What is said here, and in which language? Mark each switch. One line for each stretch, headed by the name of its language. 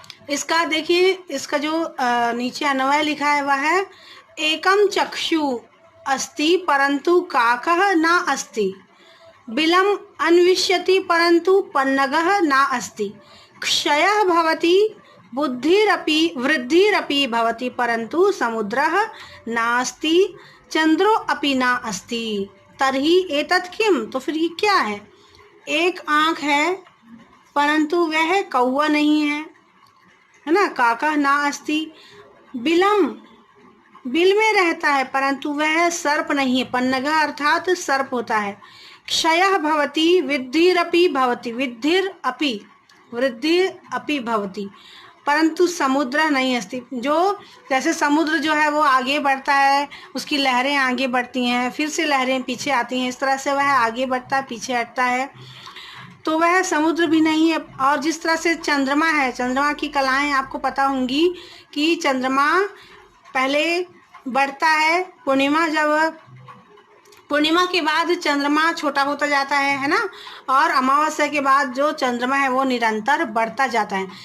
Hindi: इसका देखिए, इसका जो नीचे अन्वय लिखा है वह है
Sanskrit: एकम चक्षु अस्ति परंतु काकः न अस्ति, बिलम अन्विष्यति परंतु पन्नगः न अस्ति, क्षयः भवति बुद्धिरपि वृद्धिरपि भवति परंतु समुद्रः नास्ति, चंद्रो अपि न अस्ति, तर्हि एतत् किम।
Hindi: तो फिर ये क्या है? एक आँख है परंतु वह कौवा नहीं है ना,
Sanskrit: काका ना अस्ति।
Hindi: बिलम, बिल में रहता है परंतु वह सर्प नहीं है, पन्नगा अर्थात सर्प होता है।
Sanskrit: क्षयः भवति विद्धिरपि भवति, विद्धिरपि वृद्धि अपि भवति, परंतु समुद्र नहीं अस्ति।
Hindi: जो जैसे समुद्र जो है वो आगे बढ़ता है, उसकी लहरें आगे बढ़ती हैं, फिर से लहरें पीछे आती हैं, इस तरह से वह आगे बढ़ता है, पीछे हटता है, तो वह समुद्र भी नहीं है। और जिस तरह से चंद्रमा है, चंद्रमा की कलाएं आपको पता होंगी कि चंद्रमा पहले बढ़ता है, पूर्णिमा के बाद चंद्रमा छोटा होता जाता है ना, और अमावस्या के बाद जो चंद्रमा है वो निरंतर बढ़ता जाता है।